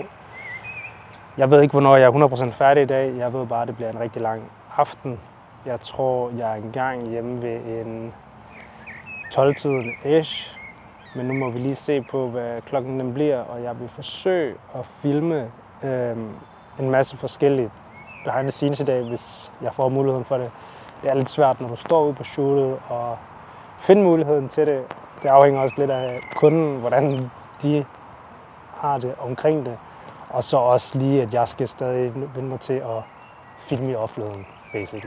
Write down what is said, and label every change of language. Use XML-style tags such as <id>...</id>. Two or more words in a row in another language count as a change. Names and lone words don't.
<da>Jeg ved ikke, hvornår jeg er 100% færdig i dag. Jeg ved bare, at det bliver en rigtig lang aften. Jeg tror, jeg er engang hjemme ved en 12-tiden ish. Men nu må vi lige se på, hvad klokken den bliver, og jeg vil forsøge at filme en masse forskelligt</da> <en>behind the scenes</en> <da>i dag, hvis jeg får muligheden for det. Det er lidt svært, når du står ude på shootet og finde muligheden til det. Det afhænger også lidt af kunden, hvordan de har det omkring det. Og så også lige, at jeg skal stadig vende mig til at filme i offentligheden, basically.</da>